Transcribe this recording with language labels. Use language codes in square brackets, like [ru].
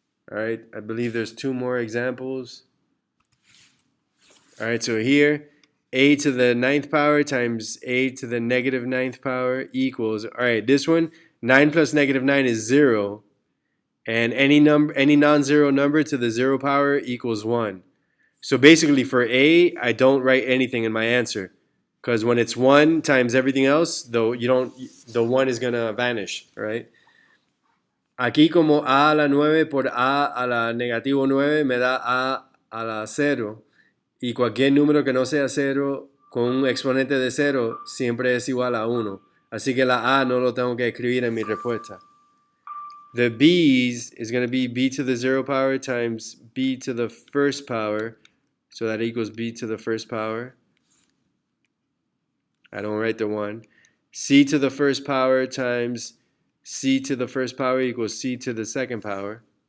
[en] All right, I believe there's 2 more examples. All right, so here, a to the 9th power times a to the negative 9th power equals, all right, this one, 9 plus negative 9 is 0. And any non-zero number to the 0 power equals 1. So basically for a, I don't write anything in my answer. Because when it's 1 times everything else, the 1 is going to vanish, right? [es] Aquí como a a la 9 por a la negativo 9 me da a la 0. Y cualquier número que no sea 0 con un exponente de 0 siempre es igual a 1. Así que la a no lo tengo que escribir en mi respuesta. [en] The b's is going to be b to the 0 power times b to the 1st power. So that equals b to the 1st power. I don't write the 1. C to the 1st power times c to the 1st power equals c to the 2nd power.